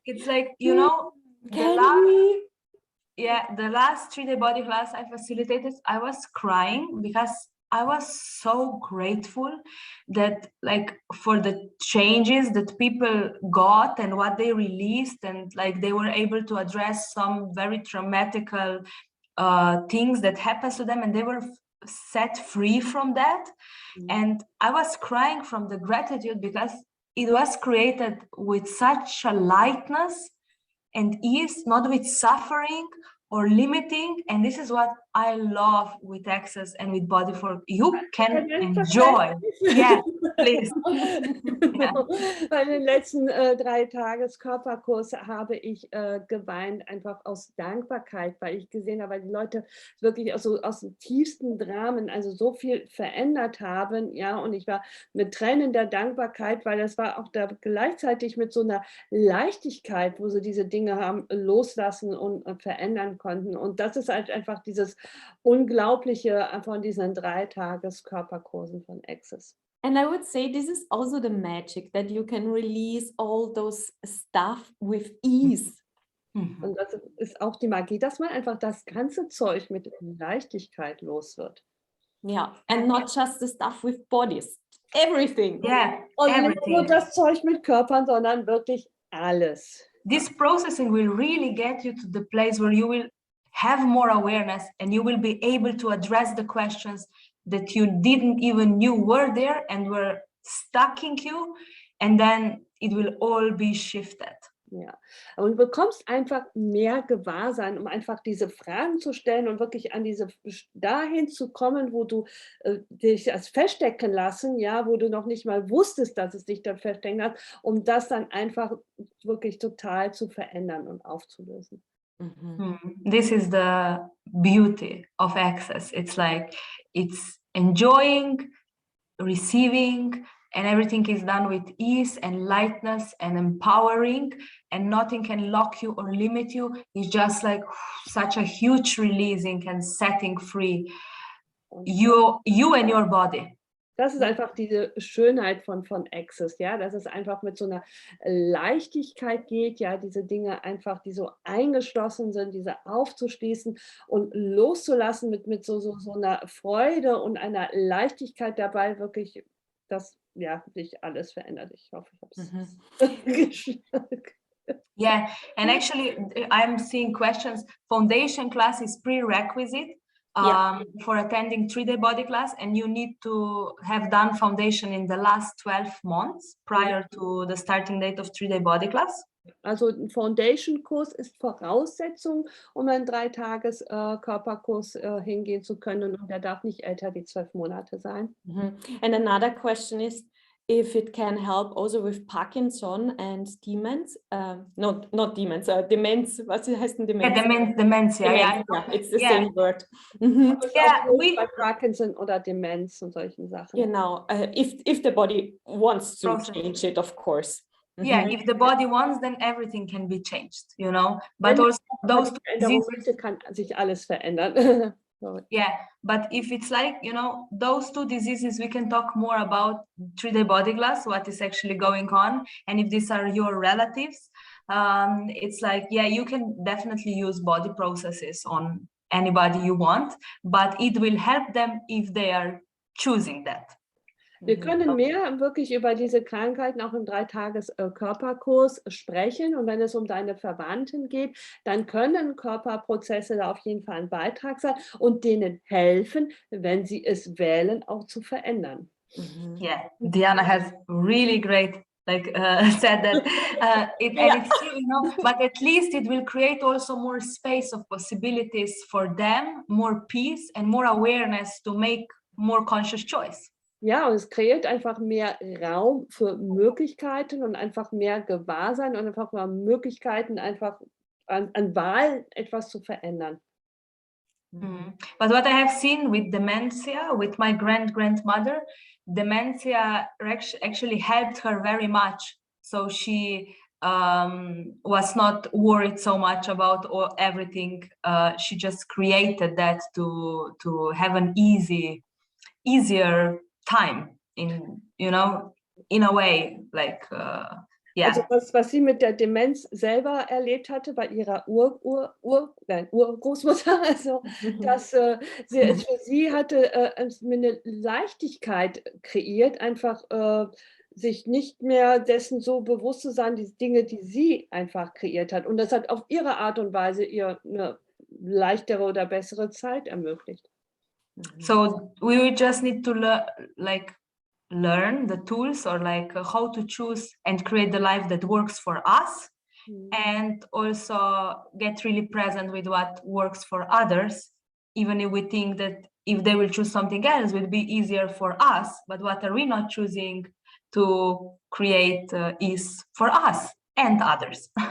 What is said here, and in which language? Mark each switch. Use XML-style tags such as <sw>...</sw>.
<en>it's like, you know, the last 3-day body class I facilitated, I was crying because I was so grateful that, like, for the changes that people got and what they released, and like they were able to address some very traumatical things that happened to them, and they were set free from that. And I was crying from the gratitude because it was created with such a lightness and ease, not with suffering or limiting. And this is what I love with Access and with Body for you can enjoy. Yeah, please.</en> <de>Ja. Bei den letzten 3 Tages Körperkurs habe ich geweint, einfach aus Dankbarkeit, weil ich gesehen habe, weil die Leute wirklich aus dem tiefsten Dramen, also so viel verändert haben, ja, und ich war mit Tränen der Dankbarkeit, weil das war auch da gleichzeitig mit so einer Leichtigkeit, wo sie diese Dinge haben loslassen und verändern konnten. Und das ist halt einfach dieses Unglaubliche von diesen 3 Tages Körperkursen von Access.</de> <en>And I would say this is also the magic, that you can release all those stuff with ease.</en> <de>Und das ist auch die Magie, dass man einfach das ganze Zeug mit Leichtigkeit los wird.</de> <en>Yeah, and not just the stuff with bodies, everything. Yeah,</en> <de>Und nicht</de> <en>everything.</en> <de>nur das Zeug mit Körpern, sondern wirklich alles.</de> <en>This processing will really get you to the place where you will have more awareness and you will be able to address the questions that you didn't even knew were there and were stuck in you, and then it will all be shifted.</en> <de>Ja, und du bekommst einfach mehr Gewahrsein, um einfach diese Fragen zu stellen und wirklich an dahin zu kommen, wo du dich als feststecken lassen, ja, wo du noch nicht mal wusstest, dass es dich dann feststecken hat, um das dann einfach wirklich total zu verändern und aufzulösen.</de> <en>This is the beauty of Access. It's like it's enjoying, receiving, and everything is done with ease and lightness and empowering, and nothing can lock you or limit you. It's just like such a huge releasing and setting free you and your body.</en> <de>Das ist einfach diese Schönheit von Access, ja, dass es einfach mit so einer Leichtigkeit geht, ja, diese Dinge einfach, die so eingeschlossen sind, diese aufzuschließen und loszulassen mit so einer Freude und einer Leichtigkeit dabei, wirklich, dass ja, sich alles verändert. Ich hoffe, ich habe es geschnallt.</de> <en>Yeah, and actually I'm seeing questions. Foundation class is prerequisite for attending 3-day body class, and you need to have done foundation in the last 12 months prior to the starting date of 3-day body class.</en> <de>Also ein Foundation-Kurs ist Voraussetzung, um einen 3-Tages Körperkurs hingehen zu können, und der darf nicht älter wie 12 Monate sein.</de> <en>And another question is if it can help also with Parkinson and demence, not demence, Demenz,</en> <de>was heißt denn Demenz?</de> <en>Yeah, dementia, yeah. It's the same word.</en> <de>Yeah, bei Parkinson oder Demenz und solchen Sachen. Genau,</de> <en>if the body wants to change it, of course. Yeah, if the body wants, then everything can be changed, you know. But also those</en> <de>diseases kann sich alles verändern.</de> <en>Yeah, but if it's like, you know, those 2 diseases, we can talk more about 3-day body class, what is actually going on, and if these are your relatives, it's like, yeah, you can definitely use body processes on anybody you want, but it will help them if they are choosing that.</en> <de>Wir können mehr wirklich über diese Krankheiten auch im 3-Tages Körperkurs sprechen, und wenn es um deine Verwandten geht, dann können Körperprozesse da auf jeden Fall ein Beitrag sein und denen helfen, wenn sie es wählen, auch zu verändern.</de> <en>Yeah, Diana has really great said that and it's true, you know, but at least it will create also more space of possibilities for them, more peace and more awareness to make more conscious choice.</en> <de>Ja, und es kreiert einfach mehr Raum für Möglichkeiten und einfach mehr Gewahrsein und einfach mehr Möglichkeiten, einfach an Wahl etwas zu verändern.</de> <en>But what I have seen with dementia, with my grandmother, dementia actually helped her very much. So she was not worried so much about everything. She just created that to have an easier time in, you know, in a way, like yeah.</en> <de>Also was sie mit der Demenz selber erlebt hatte bei ihrer Urgroßmutter, also dass für sie hatte eine Leichtigkeit kreiert, einfach sich nicht mehr dessen so bewusst zu sein, die Dinge, die sie einfach kreiert hat, und das hat auf ihre Art und Weise ihr eine leichtere oder bessere Zeit ermöglicht.</de> <en>So we just need to learn the tools, or like how to choose and create the life that works for us, and also get really present with what works for others, even if we think that if they will choose something else, it will be easier for us, but what are we not choosing to create is for us and others.</en>